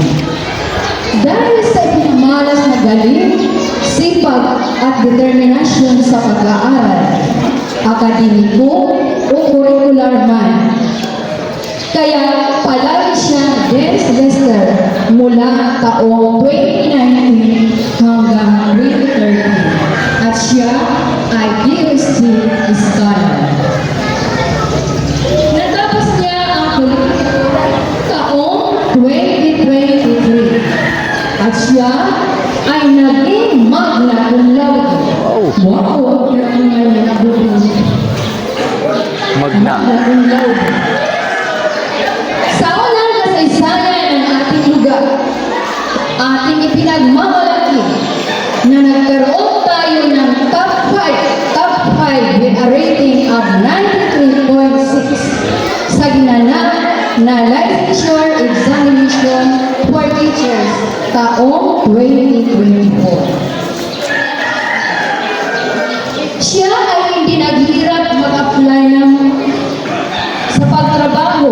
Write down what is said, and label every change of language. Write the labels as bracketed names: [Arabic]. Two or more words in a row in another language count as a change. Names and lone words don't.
[Filipino] Dahil sa ipinamalas na galing, sipag at determinasyon sa pag-aaral, akademiko o curricular man, kaya palagi siyang [English] dance master [Filipino] mula taong 2019 hanggang 2030 at siya ay [English] DST Scholar. [Filipino] Natapos niya ang curriculum taong 2023 at siya ay naging [Latin] magna cum laude. [Filipino] Wow! Ang [Latin] Magna. cum laude. [Filipino] Sa unang kasaysayan ng ating lugar, ating ipinagmamalaki na nagkaroon tayo ng [English] top 5 with a rating of 93.6 [Filipino] sa ginanap na [English] licensure examination for teachers [Filipino] taong 2024. Siya ay hindi naghirap mag-apply sa pagtrabaho.